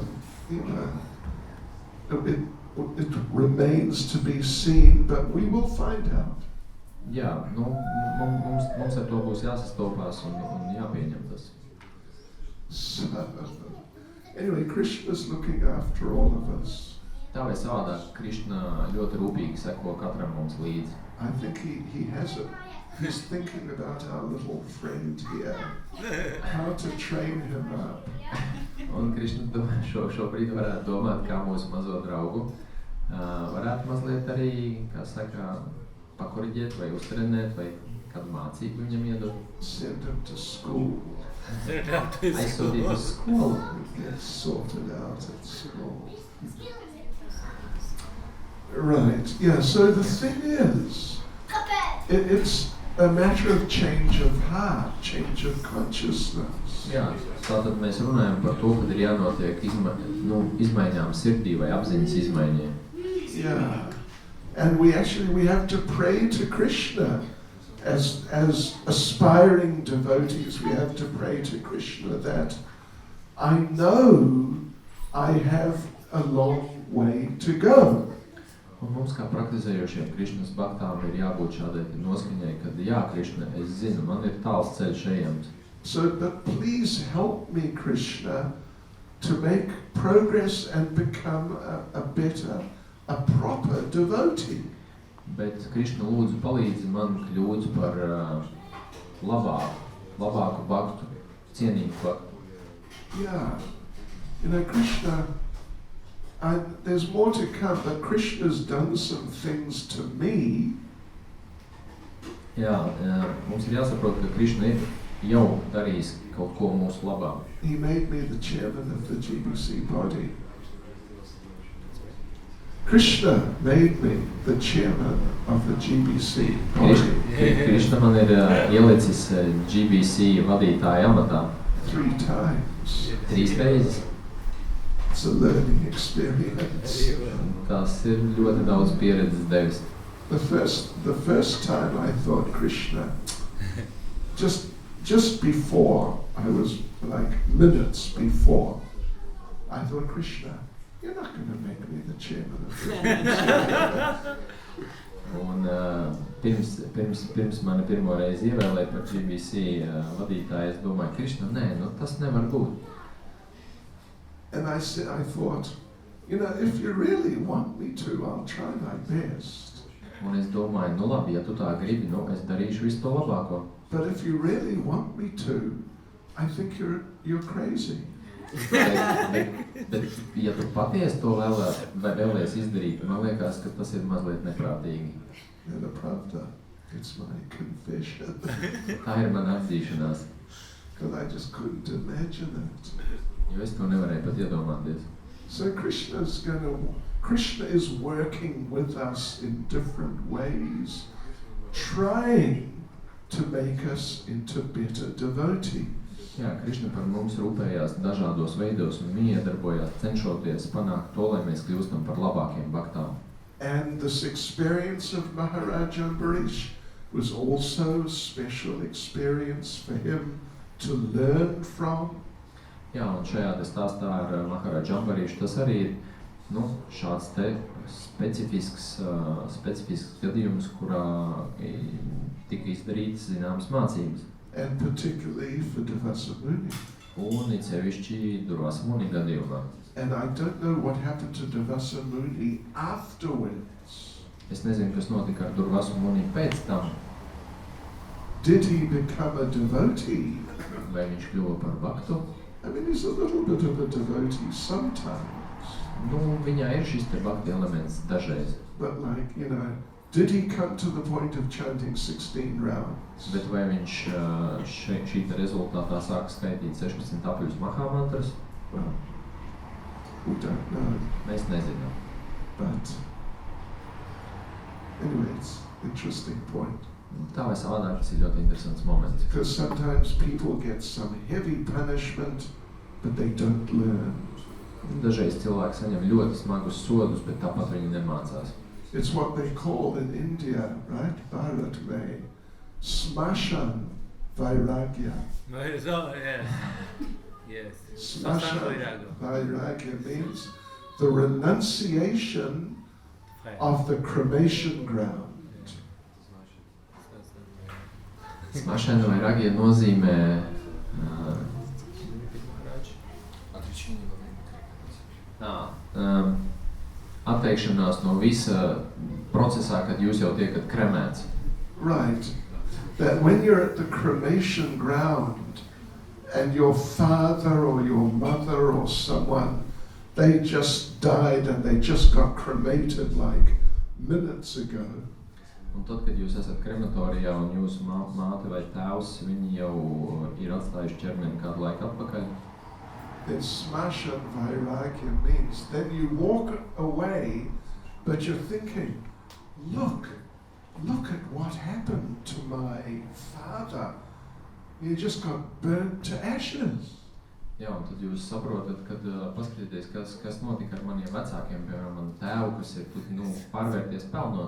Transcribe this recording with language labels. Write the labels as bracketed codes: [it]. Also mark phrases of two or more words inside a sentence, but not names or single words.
[en] You know, it remains to be seen, but we will find out. [lv] Jā, nu, mums ar to būs jāsastopās un jāpieņem tas. [en] So, anyway, Krishna's looking after all of us. [lv] Tā vai savādāk, Krišna ļoti rūpīgi seko katram mums līdzi. [en] I think he's thinking about our little friend here, how to train him up. [lv] Un Krišna šobrīd varētu domāt, kā mūsu mazo draugu varētu mazliet arī, kā saka, pakoriģēt vai uztrenēt vai kādu mācību viņam iedot. [en] Send him to school. [lv] Aizsūtīt uz skolu. [en] Get sorted out at school. Right, yeah, so the thing is, it's a matter of change of heart, change of consciousness. [lv] Jā, tātad mēs runājam par to, kad ir jānotiek izmaiņām sirdī vai apziņas izmaiņiem. [en] Yeah, and we have to pray to Krishna as aspiring devotees. We have to pray to Krishna that I know I have a long way to go. [lv] Un mums kā praktizējošiem Krišnas baktām ir jābūt šādai noskaņai, kad jā, Krišna, es zinu, man ir tāls ceļš ejams. [en] So, but please help me, Krishna, to make progress and become a better, a proper devotee. [lv] Bet Krišna lūdzu palīdzi man kļūt par labāku baktu, cienīgu baktu. [en] Yeah, you know, Krishna, there's more to come, but Krishna's done some things to me. [lv] Jā, mums ir jāsaprot, ka Krišna ir jau darījis kaut ko mūsu labā. [en] He made me the chairman of the GBC body. Krishna made me the chairman of the GBC body. [lv] Krišna man ir ielicis GBC vadītāja amatā. [en] 3 times. [lv] 3 reizes. [en] It's a learning experience. [lv] Tas ir ļoti daudz pieredzes devis. [en] The first time I thought Krishna, just before, I was like minutes before, I thought, Krishna, you're not going to make me the chairman of the GBC. [lv] Un pirms mani pirmo reizi ievēlēja par GBC vadītāju, es domāju, Krišna, nē, tas nevar būt. [en] And I thought, you know, if you really want me to, I'll try my best. [lv] Un es domāju, labi, ja tu tā gribi, es darīšu visu to labāko. [en] But if you really want me to, I think you're crazy. [lv] Bet ja tu patiesi to vēlies izdarīt, man liekas, ka tas ir mazliet neprātīgi. [en] The pravda, it's my confession. [lv] Tā ir mana atzīšanās. [en] Because I just couldn't imagine it. [lv] Jo es to nevarēju pat iedomāties. [en] So Krishna is working with us in different ways, trying to make us into better devotees. [lv] Jā, Krišna par mums rūpējās dažādos veidos un iedarbojās, cenšoties panākt to, lai mēs kļūstam par labākiem baktām. [en] And this experience of Maharaj Ambarish was also a special experience for him to learn from. [lv] Jā, un šajā stāstā ar Maharaj Ambarišu tas arī ir šāds te specifisks gadījums, kurā tika izdarītas zināmas mācības. [en] And particularly for Durvasa Muni. [lv] Un it sevišķi Durvasa Muni gadījumā. [en] And I don't know what happened to Durvasa Muni afterwards. [lv] Es nezinu, kas notika ar Durvasa Muni pēc tam. [en] Did he become a devotee? [lv] Vai viņš kļuva par baktu? [en] I mean, he's a little bit of a devotee sometimes. [lv] Viņā ir šis te bhakti elements dažreiz. [en] But like, you know, did he come to the point of chanting 16 rounds? [lv] Bet vai viņš šī te rezultātā sāka skaitīt 16 apļus mahāmantras? [en] Well, we don't know. [lv] Mēs nezinām. [en] But anyway, it's an interesting point. [lv] Tā vai savādāk, tas ir ļoti interesants moments. [en] Because sometimes people get some heavy punishment, but they don't learn. [lv] Dažreiz cilvēki saņem ļoti smagus sodus, bet tāpat viņi nemācās. [en] It's what they call in India, right? [hi] भारत में, श्मशान वैराग्य. [en] Yes. [hi] श्मशान वैराग्य [en] means the renunciation of the cremation ground. [hi] श्मशान वैराग्य [lv] nozīmē atteikšanās no visa procesā, kad jūs jau tiekat kremēts. [en] Right. That when you're at the cremation ground and your father or your mother or someone, they just died and they just got cremated like minutes ago. [lv] Un tad, kad jūs esat krematorijā un jūsu māte vai tēvs, viņi jau ir atstājuši ķermeni kādu laiku atpakaļ, [en] then [hi] श्मशान वैराग्य [en] means then you walk away, but you're thinking, look at what happened to my father. He just got burnt to ashes. [lv] Jā, un tad jūs saprotat, kad paskatieties, kas notika ar maniem vecākiem, piemēram, man tēvu, kas ir pārvērties pelnos.